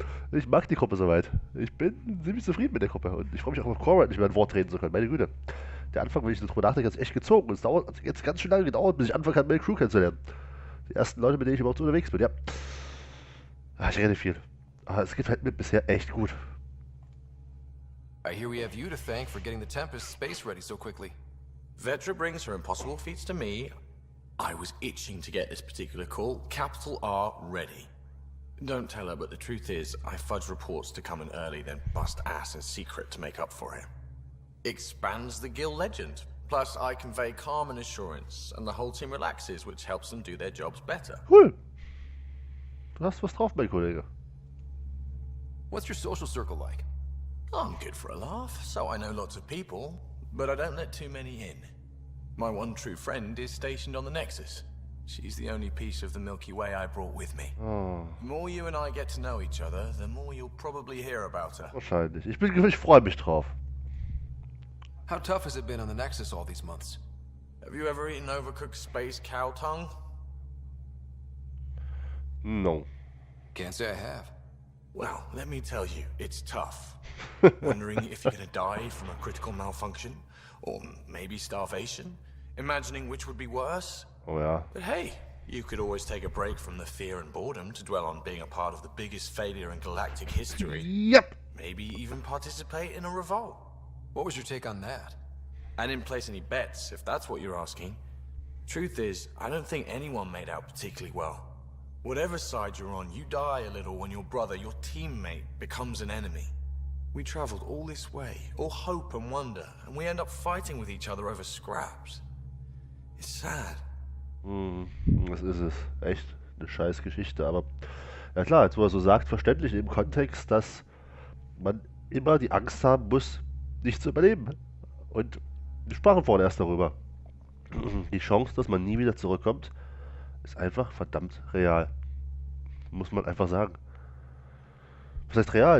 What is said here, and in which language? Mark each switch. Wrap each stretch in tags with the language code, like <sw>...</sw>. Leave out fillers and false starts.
<de>Ich mag die Gruppe soweit. Ich bin ziemlich zufrieden mit der Gruppe und ich freue mich auch auf Cora nicht mehr ein Wort reden zu können. Meine Güte. Der Anfang, wenn ich darüber nachdenke, hat echt gezogen. Es dauert jetzt ganz schön lange gedauert, bis ich anfangen kann, meine Crew kennenzulernen. Die ersten Leute, mit denen ich überhaupt so unterwegs bin, ja. Ich rede viel. Aber es gefällt mir bisher echt gut.</de> <en>I hear we have you to thank for getting the Tempest space ready so quickly. Vetra brings her impossible feats to me. I was itching to get this particular call, capital R, ready. Don't tell her, but the truth is, I fudge reports to come in early, then bust ass in secret to make up for it. Expands the guild legend. Plus, I convey calm and assurance, and the whole team relaxes, which helps them do their jobs better.</en> <de>Cool. Du hast was drauf, mein Kollege.</de> <en>What's your social circle like? I'm good for a laugh, so I know lots of people, but I don't let too many in. My one true friend is stationed on the Nexus. She's the only piece of the Milky Way I brought with me. Oh. The more you and I get to know each other, the more you'll probably hear about her.</en> <de>Wahrscheinlich. Ich freue mich drauf.</de> <en>How tough has it been on the Nexus all these months? Have you ever eaten overcooked space cow tongue? No. Can't say I have. Well, let me tell you, it's tough. Wondering if you're gonna die from a critical malfunction? Or maybe starvation? Imagining which would be worse?</en> <de>Oh ja.</de> <en>But hey, you could always take a break from the fear and boredom to dwell on being a part of the biggest failure in galactic history. Yep. Maybe even participate in a revolt. What was your take on that? I didn't place any bets, if that's what you're asking. Truth is, I don't think anyone made out particularly well. Whatever side you're on, you die a little when your brother, your teammate, becomes an enemy. We traveled all this way, all hope and wonder, and we end up fighting with each other over scraps. It's sad.</en> <de>Das ist es. Echt eine scheiß Geschichte, aber ja klar, jetzt wo er so sagt, verständlich im Kontext, dass man immer die Angst haben muss, nicht zu überleben. Und wir sprachen vorhin erst darüber. Die Chance, dass man nie wieder zurückkommt, ist einfach verdammt real. Muss man einfach sagen. Was heißt real?</de>